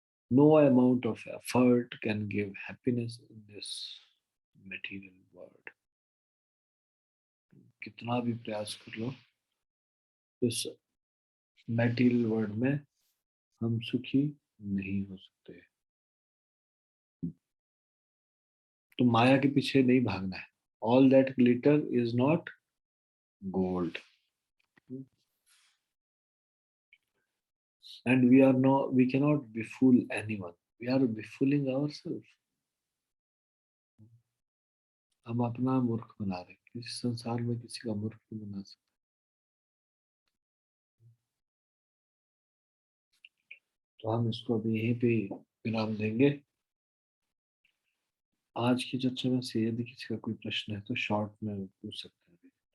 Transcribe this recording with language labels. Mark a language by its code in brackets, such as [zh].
[en] No amount of effort can give happiness in this material world. [hi] कितना भी प्रयास कर लो, इस मेटीरियल वर्ल्ड में हम सुखी नहीं हो सकते। तो माया के पीछे नहीं भागना है। [en] All that glitter is not gold. And we cannot befool anyone. We are befooling ourselves. [hi] हम अपना मूर्ख बना रहे, किसी संसार में किसी का मूर्ख नहीं बना सकते। तो हम इसको अभी यहीं पे विराम देंगे। आज की चर्चा में से यदि किसी का कोई प्रश्न है तो शॉर्ट में पूछ सकते हैं।